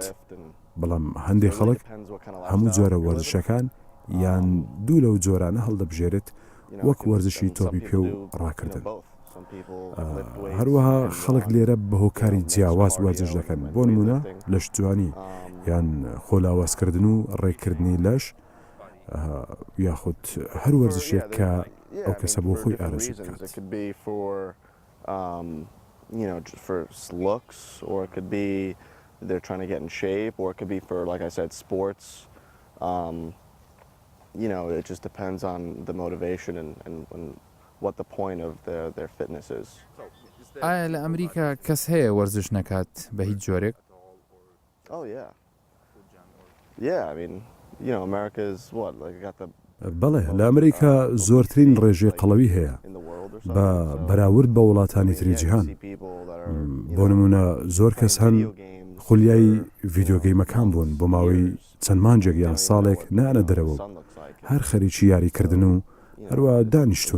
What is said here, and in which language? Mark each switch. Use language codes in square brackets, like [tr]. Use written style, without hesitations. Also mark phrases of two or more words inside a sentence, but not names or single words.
[ckb] بەڵام هەندێک خەڵک هەموو جۆرە وەرزشەکان یان دوو لەو جۆرانە هەڵدەبژێرێت وەک وەرزشی تۆپی پێ و ڕاکردن. هەروەها خەڵک لێرە بە هۆکاری جیاواز وەرزش دەکەن، بۆ نمونە لەش جوانی یان خۆلاوازکردن و ڕێکردنی لەش یاخود هەر وەرزشێک کە ئەو کەسە بۆ خۆی ئارەزوو بکات. [en] You know, for looks, or it could be they're trying to get in shape, or it could be for, like I said, sports. You know, it just depends on the motivation and what the point of their fitness is. [ckb] ئایا لە ئەمریکا کەس هەیە وەرزش نەکات بە هیچ جۆرێک؟ [en] Oh yeah. Yeah, I mean, you know, America is what, like got the [ckb] بەڵێ لە ئەمریکا زۆرترین ڕێژەی قەڵەوی هەیە بە بەراورد بە وڵاتانی تری جیهان. بۆ نمونە زۆر کەس هەن خولیای ڤیدیۆگەیمەکان بوون بۆ ماوەی چەند مانجێک یان ساڵێک نانە دەرەوە و هەر خەریکی یاریکردن و هەروە دانیشتون.